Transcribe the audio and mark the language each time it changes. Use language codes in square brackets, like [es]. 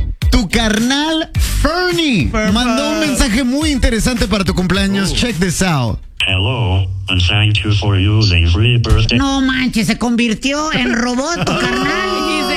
[es] Tu carnal Fernie mandó un mensaje muy interesante para tu cumpleaños. [en] Ooh. Check this out. Hello, and thank you for using free birthday. [es] No manches, se convirtió en robot, tu carnal.